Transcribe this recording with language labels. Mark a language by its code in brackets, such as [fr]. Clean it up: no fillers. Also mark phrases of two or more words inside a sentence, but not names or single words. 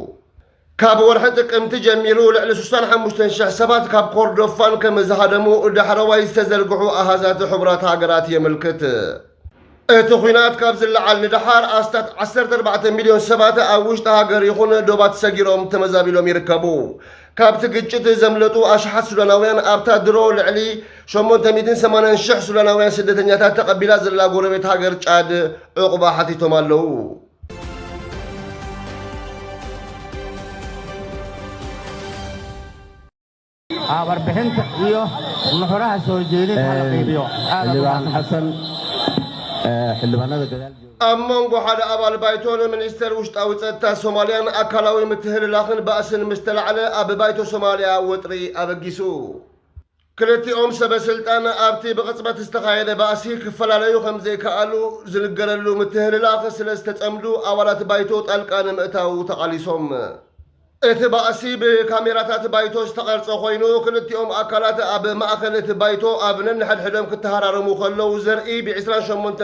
[ti] ካብ ወርሒ ጥቅምቲ ጀሚሩ ልዕሊ 65,000 ሰባት ካብ ኮርዶፋን ከም ዝሃደሙ ዳሕረዋይ ዝተዘርግሑ ኣሃዛት ሕቡራት ሃገራት የምልክት እቲ ኩናት ካብ ዝለዓል ንድሓር ኣስታት 14 ሚልዮን ሰባት ኣብ ውሽጢ ሃገር ይኹን ዶባት ሰጊሮም ተመዛቢሎም ይርከቡ ካብቲ ግጭት ዘምለጡ ኣሽሓት ሱዳናውያን ኣብታ ድሮ ልዕሊ 880,000 ሱዳናውያን ስደተኛታት ተቐቢላ ዘላ ጎረቤት ሃገር ጫድ ዕቁባ ሓቲቶም ኣለዉ [so] warbixinta iyo nuxuraha soo jeedinta la qeybiyo xildhibaan xasan xildhibaanada gadaal أمون واحد أبال بايتون منستر وشتاو [ti] ጸጥታ ሶማሊያን አካላዊ ምትህልላኽን በእስን ምስተላዕለ ኣብ ባይቶ ሶማሊያ ወጥሪ ኣበጊሱ ክልቲኦም ሰበስልጣን ኣብቲ ብቕፅበት ዝተኻየደ ባእሲ ክፈላለዩ ከም ዘይከኣሉ ዝንገረሉ ምትህልላኽ ስለ ዝተጸምዱ ኣባላት ባይቶ ጣልቃ ንምእታው ተቓሊሶም እቲ ባእሲ ብካሜራታት ባይቶ ዝተቐርጸ ኮይኑ ክልቲኦም ኣካላት ኣብ ማእኸል እቲ ባይቶ ኣብ ነንሕድሕዶም ክተሃራረሙ ከለዉ ዘርኢ ብ28